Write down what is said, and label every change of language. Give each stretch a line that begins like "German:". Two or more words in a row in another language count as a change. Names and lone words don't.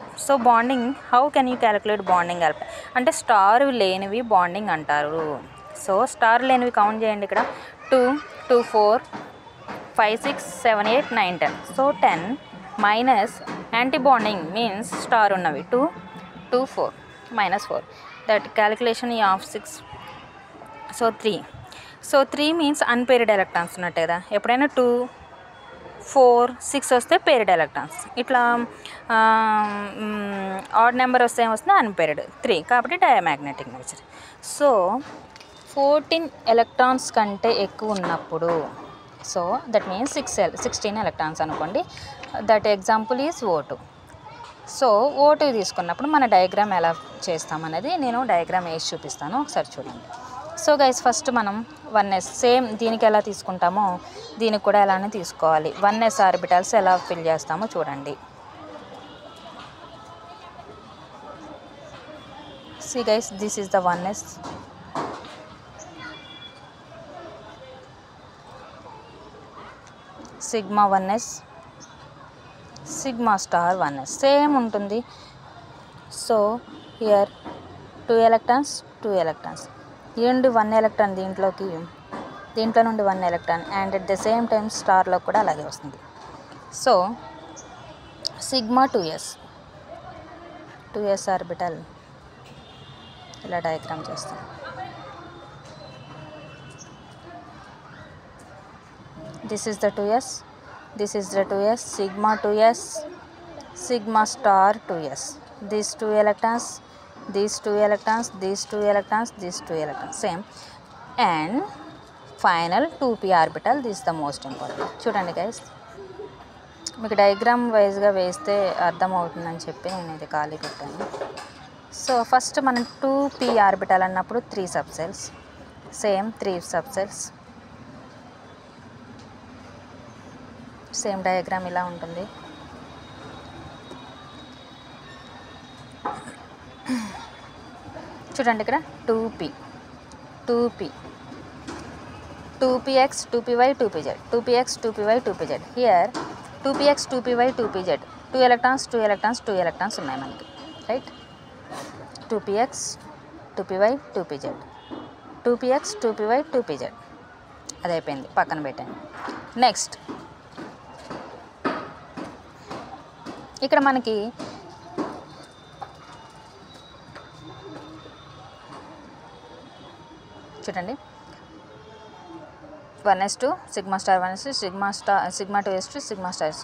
English: So bonding, how can you calculate bonding alpha
Telugu: అంటే స్టార్ లేనివి బాండింగ్ అంటారు. సో స్టార్ లేనివి కౌంట్ చేయండి. ఇక్కడ 2, 2, 4, 5, 6, 7, 8, 9, 10.
English: So 10 minus anti bonding means star ఉన్నవి 2, 2, 4 minus 4. That calculation of 6. So 3. So 3 means unpaired electrons
Telugu: ఉన్నట్టే కదా. ఎప్పుడైనా 2, 4, 6 వస్తే
English: paired electrons.
Telugu: ఇట్లా
English: odd number
Telugu: వస్తే ఏమొస్తుంది? అన్పేర్డ్. 3 కాబట్టి
English: diamagnetic nature. So 14 electrons
Telugu: కంటే ఎక్కువ ఉన్నప్పుడు,
English: so that means 16 electrons
Telugu: అనుకోండి.
English: That example is O2.
Telugu: సో O2 తీసుకున్నప్పుడు మన డయాగ్రామ్ ఎలా చేస్తామనేది నేను డయాగ్రామ్ వేసి చూపిస్తాను, ఒకసారి చూడండి.
English: So guys first
Telugu: మనం 1s సేమ్ దీనికి ఎలా తీసుకుంటామో దీనికి కూడా అలానే తీసుకోవాలి. 1s ఆర్బిటల్స్ ఎలా ఫిల్ చేస్తామో చూడండి.
English: See guys, this is the 1s. Sigma 1s, sigma star 1s సేమ్ ఉంటుంది. So here 2 electrons 2 electrons
Telugu: ఈ నుండి 1 ఎలక్ట్రాన్ దీంట్లో నుండి 1 ఎలక్ట్రాన్
English: and at the same time
Telugu: స్టార్లో కూడా అలాగే వస్తుంది.
English: So sigma 2s orbital
Telugu: ఇలా డయాగ్రామ్ చేస్తాం.
English: This is the 2s, this is the 2s, sigma 2s, sigma star 2s. These 2 electrons, these 2 electrons, these 2 electrons, these 2 electrons, same. And final 2p orbital, this is the most important.
Telugu: చూడండి గైస్, మీకు డయాగ్రామ్ వైజ్గా వేస్తే అర్థమవుతుందని చెప్పి నేను ఇది ఖాళీ పెట్టాను.
English: So first
Telugu: మనం 2p ఆర్బిటల్ అన్నప్పుడు
English: 3 subshells, same 3 subshells, same diagram
Telugu: ఇలా ఉంటుంది. చూడండి ఇక్కడ 2p 2px 2py 2pz 2px 2py 2pz.
English: here 2px 2py 2pz 2 electrons 2 electrons 2 electrons
Telugu: ఉన్నాయి మనకి,
English: రైట్.
Telugu: 2px 2py 2pz 2px 2py 2pz అది అయిపోయింది, పక్కన పెట్టండి. నెక్స్ట్ ఇక్కడ మనకి చూడండి 1s2
English: sigma star 1s2 sigma 2s2 sigma star.